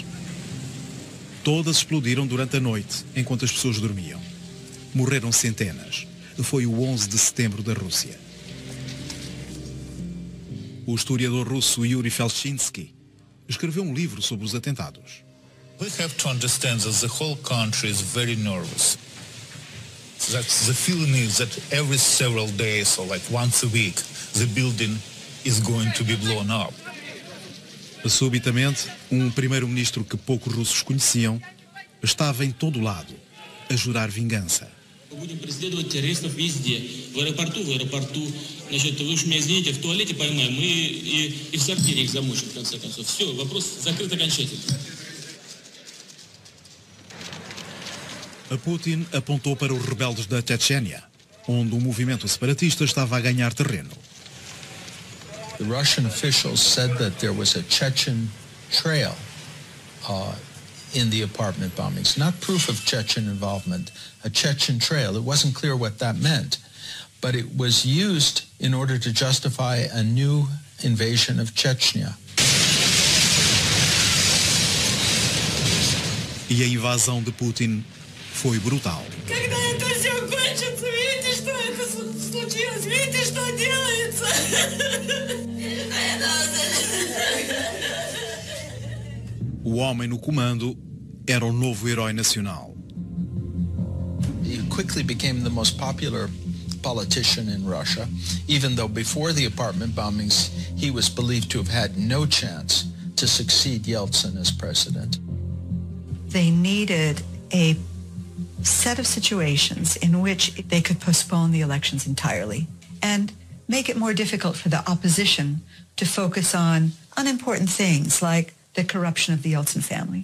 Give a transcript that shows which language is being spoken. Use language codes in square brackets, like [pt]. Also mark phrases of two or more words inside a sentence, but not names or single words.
[pt] Todas explodiram durante a noite, enquanto as pessoas dormiam. Morreram centenas. Foi o 11 de setembro da Rússia. O historiador russo Yuri Felchinsky escreveu um livro sobre os atentados. [en] We have to understand that the whole country is very nervous. That the feeling is that every several days or like once a week, the building is going to be blown up. [pt] Subitamente, um primeiro-ministro que poucos russos conheciam estava em todo lado, a jurar vingança. [ru] Будем преследовать террористов везде. В аэропорту, значит, вы уж меня извините, в туалете поймаем, и в сортире их замочим, в конце концов. Все, вопрос закрыт окончательно. [pt] A Putin apontou para os rebeldes da Chechênia, onde o movimento separatista estava a ganhar terreno. [en] The Russian officials said that there was a Chechen trail in the apartment bombings. Not proof of Chechen involvement, a Chechen trail. It wasn't clear what that meant, but it was used in order to justify a new invasion of Chechnya. [pt] E a invasão de Putin foi brutal. [ru] Когда это все кончится, видите, что это случилось, видите, что делается. [pt] O homem no comando era o novo herói nacional. [en] He quickly became the most popular politician in Russia, even though before the apartment bombings he was believed to have had no chance to succeed Yeltsin as president. They needed a set of situations in which they could postpone the elections entirely and make it more difficult for the opposition to focus on unimportant things like the corruption of the Yeltsin family.